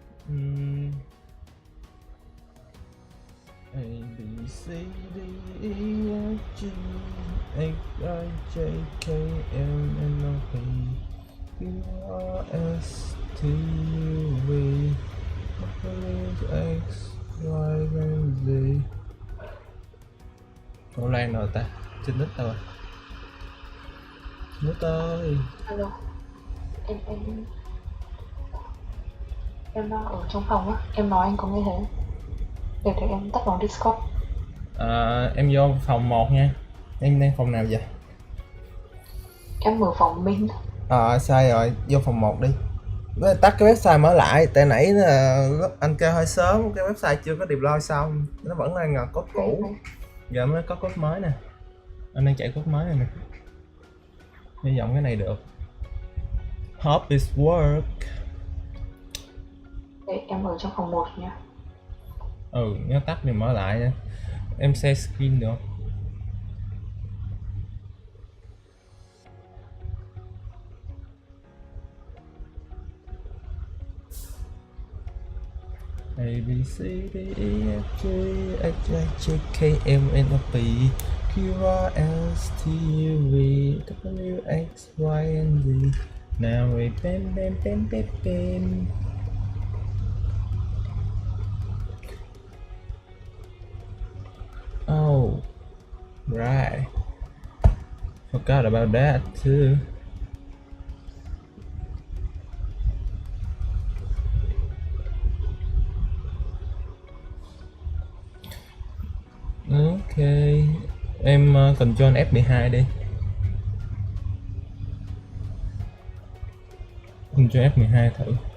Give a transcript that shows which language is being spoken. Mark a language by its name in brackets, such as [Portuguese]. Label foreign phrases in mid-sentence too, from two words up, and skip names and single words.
[English] A B C D E F G H I J K L M N O P Q R S T U V W X Y Z. [Vietnamese] Ủa Lan rồi ta? Trên đích rồi. Nút ơi. Alo, em đang ở trong phòng á, em nói anh có nghe thấy không? Để em tắt vào Discord. Em vô phòng 1 nha. Em đang phòng nào vậy? Em mở phòng Minh. Sai rồi, vô phòng 1 đi. Tắt cái website mở lại, tại nãy anh kêu hơi sớm, cái website chưa có deploy xong, nó vẫn đang là code cũ. Giờ mới có code mới nè. Anh đang chạy code mới này nè. Hy vọng cái này được. [English] Hope it work. [Vietnamese] Để em ở trong phòng 1 nha. Nhớ tắt thì mở lại nha. Em [English] share screen [Vietnamese] được không? [English] A B C D E F G H I J K M N O P Q R S T U V W X Y and Z. Now we bam. Oh, right. Forgot about that too. [Vietnamese] Ok, em Ctrl F12 đi. Ctrl F12 thử.